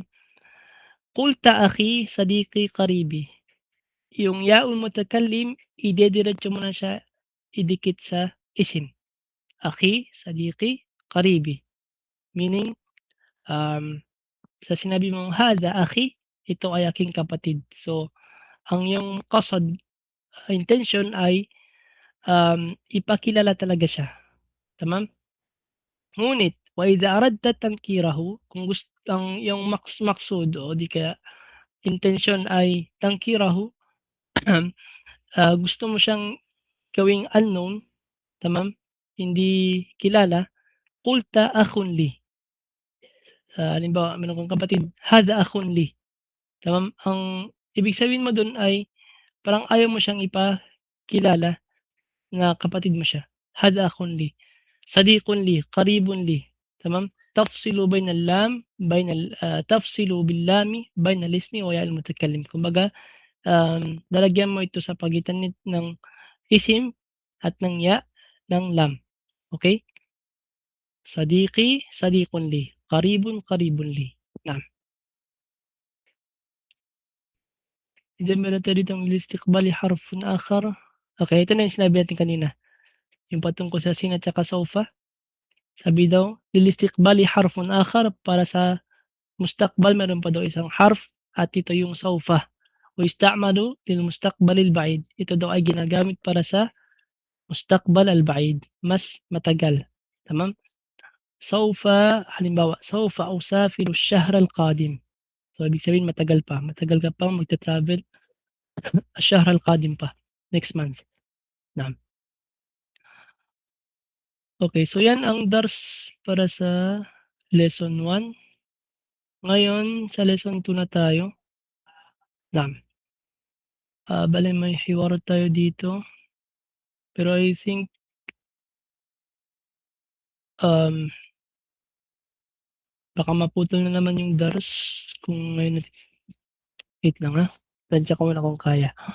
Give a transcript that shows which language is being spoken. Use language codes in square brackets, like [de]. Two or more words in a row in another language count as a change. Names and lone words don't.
[ar] قلت أخي، صديقي، قريبي, [tl] yung [ar] ياء المتكلم [tl] idediretso mo na siya idikit sa isim. [ar] أخي، صديقي، قريبي, meaning, um, [tl] sa sinabi mong [ar] هذا أخي, [tl] ito ay aking kapatid. So, ang iyong qasad, intention ay, ipakilala talaga siya, tamam? [ar] Ngunit وإذا أردت تنكيره, [tl] kung ang iyong maksud o di kaya intensyon ay tangkirahu, gusto mo siyang gawing unknown, tamam? Hindi kilala, [ar] قلت أخ لي. [tl] Halimbawa meron kang kapatid, [ar] "هذا أخ لي." Tamam, [tl] ang ibig sabihin mo dun ay parang ayaw mo siyang ipakilala na kapatid mo siya. [ar] "هذا أخ لي، صديق لي، قريب لي." Tamam? تفصل باللام بين الاسم وياء المتكلم. [tl] Kumbaga, lalagyan mo ito sa pagitan ng isim at ng ya ng lam, okey? [ar] صديقي، صديق لي، قريب، قريب لي. Na'am. إذا [tl] meron tayo ditong [ar] للاستقبال حرف آخر. [tl] Okey, ito na yung sinabi natin kanina, yung patungkol sa sin at saka sawfa. Sabi daw, [ar] للاستقبال حرف آخر, [tl] para sa mustaqbal meron pa daw isang harf at ito yung sawfa. [ar] ويستعمل للمستقبل البعيد. [tl] Ito daw ay ginagamit para sa [ar] المستقبل البعيد, [tl] mas matagal. Tamam? Sawfa, halimbawa, [ar] سوف أسافر الشهر القادم. [tl] So, ibig sabihin matagal ka pang magta-travel [ar] الشهر القادم [tl] pa, [en] next month. [tl] Na'am. Okey, so 'yan ang dars para sa lesson 1. Ngayon sa lesson 2 na tayo. Na'am. Bale may hiwar tayo dito, pero [en] I think, [tl] um, baka maputol na naman yung dars kung ngayon wait lang, tansya ko muna kung kaya.